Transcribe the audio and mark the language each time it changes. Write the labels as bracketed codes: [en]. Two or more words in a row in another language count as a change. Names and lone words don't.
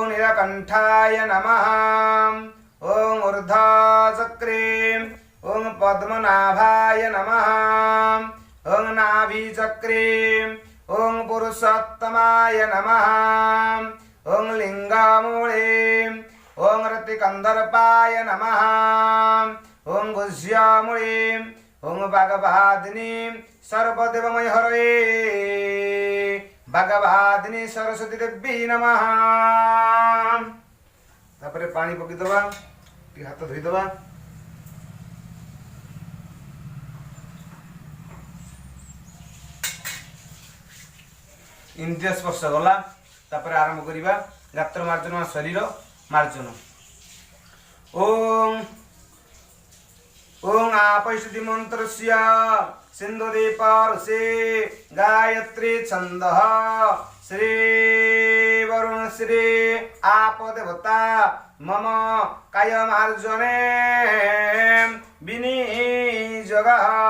[sa] नीलकंठाय नमः, ओम ऊर्ध्वचक्रे, ओम पद्मनाभाय नमः, ओम नाभिचक्रे, ओम पुरुषोत्तमाय नमः, ओम लिंगमूले, ओम रतिकंदर्पाय नमः, ओम गुह्यमूले, ओम भगवादिनी सर्वदेवमय हरे भगवादिनी सरस्वती देवी नमः। [or] ତାପରେ ପାଣି ପକି ଦବା, ଟି ହାତ ଧୋଇ ଦବା। ଇନ୍ଦ୍ରିୟ ସ୍ପର୍ଶ ଗଲା। ତାପରେ ଆରମ୍ଭ କରିବା ଗାତ୍ର ମାର୍ଜନ, ଶରୀର ମାର୍ଜନ। [sa] ओम ओम आपैषधि मंत्रस्य सिंधुदीपारुषे गायत्री छंदः श्री वरुण श्री आप देवता मम काय मार्जने विनियोगः।